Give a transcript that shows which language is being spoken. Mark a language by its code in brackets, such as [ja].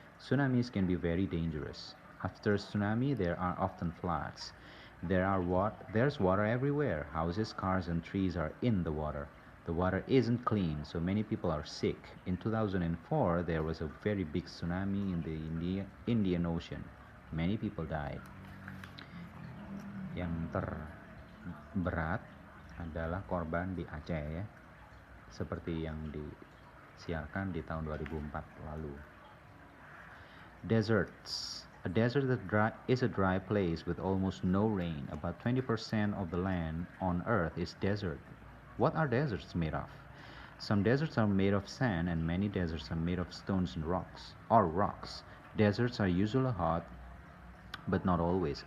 [en] Tsunamis can be very dangerous. After tsunami, there are often floods. There's water everywhere. Houses, cars, and trees are in the water. The water isn't clean, so many people are sick. In 2004, there was a very big tsunami in the Indian Ocean. Many people died. [id] Yang terberat adalah korban di Aceh ya, seperti yang disiarkan di tahun 2004 lalu. [en] Deserts. A desert is a dry place with almost no rain. About 20% of the land on Earth is desert. What are deserts made of? Some deserts are made of sand and many deserts are made of stones and rocks. Deserts are usually hot, but not always.